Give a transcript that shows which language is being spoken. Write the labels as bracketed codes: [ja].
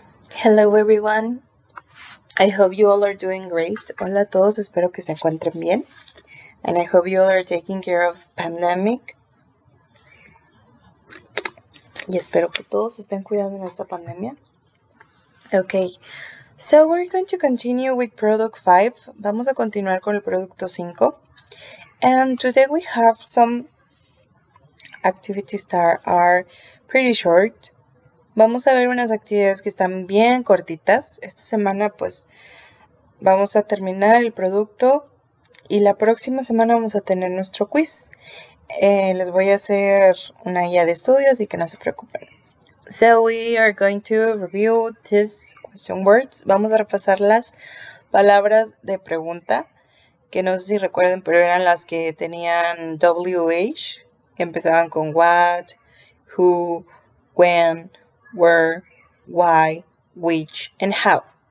[en] Hello everyone, I hope you all are doing great. [es] Hola a todos, espero que se encuentren bien. [en] And I hope you all are taking care of pandemic. [es] Y espero que todos estén cuidando en esta pandemia. [en] Okay, so we're going to continue with product 5. [es] Vamos a continuar con el producto 5. [en] And today we have some activities that are pretty short. [es] Vamos a ver unas actividades que están bien cortitas. Esta semana pues vamos a terminar el producto y la próxima semana vamos a tener nuestro quiz. Les voy a hacer una guía de estudio, así que no se preocupen. [en] So we are going to review these question words. [es] Vamos a repasar las palabras de pregunta, que no sé si recuerden, pero eran las que tenían WH, que empezaban con [en] what, who, when, where, why, which, and how.